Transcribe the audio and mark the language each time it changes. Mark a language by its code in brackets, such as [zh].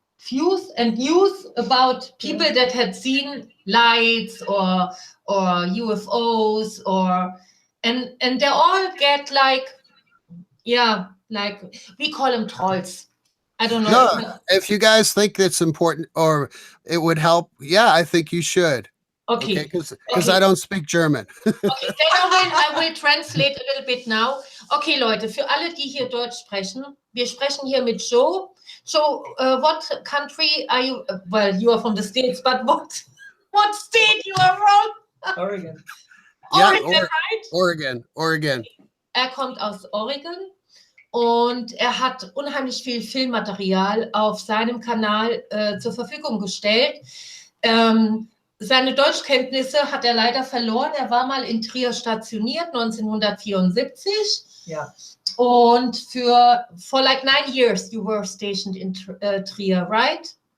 [en] views and news about people that had seen lights or UFOs and they all get like we call them trolls. I don't know. No, if you guys think it's important or it would help, yeah, I think you should. Okay. Because Okay. I don't speak German. Okay, then I will translate a little bit now. [de] Okay, Leute, für alle, die hier Deutsch sprechen, wir sprechen hier mit Joe. [en] Joe, what country are you? Well, you are from the States, but what state you are from? Oregon. Yeah, Oregon, right? Oregon. [de] Er kommt aus Oregon und er hat unheimlich viel Filmmaterial auf seinem Kanal zur Verfügung gestellt. Seine Deutschkenntnisse hat er leider verloren. Er war mal in Trier stationiert, 1974. Ja. [en] Und for like 9 years you were stationed in Trier, right?